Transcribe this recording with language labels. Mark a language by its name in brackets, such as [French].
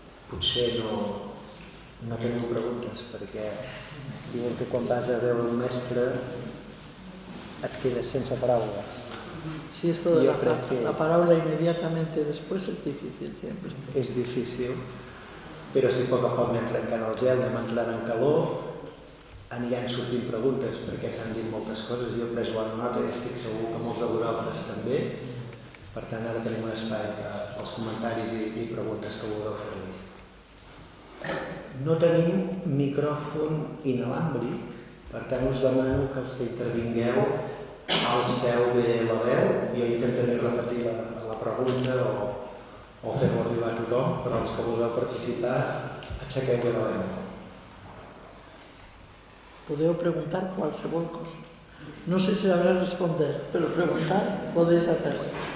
[Catalan] Potser no teniu preguntes, perquè diuen que quan vas a veure un mestre et quedes sense paraules. [Spanish] Sí, esto de la palabra inmediatamente después es difícil siempre. [Catalan] És difícil, però si poc a poc anem trencant el gel, anem entrant en calor, aniran sortint preguntes, perquè s'han dit moltes coses, jo he pres bona nota i estic segur que molts de vosaltres també. Per tant, ara tenim un espai als comentaris i preguntes que vulgueu fer-li. No tenim micròfon inalàmbric, per tant us demano que els que intervingueu alceu bé la veu. Jo intentaré repetir la pregunta o fer-ho arribar a tothom, però els que vulgueu participar, aixequeu bé la veu. Podeu preguntar qualsevol cosa. [Spanish] No sé si sabré responder, pero preguntar podéis hacerlo.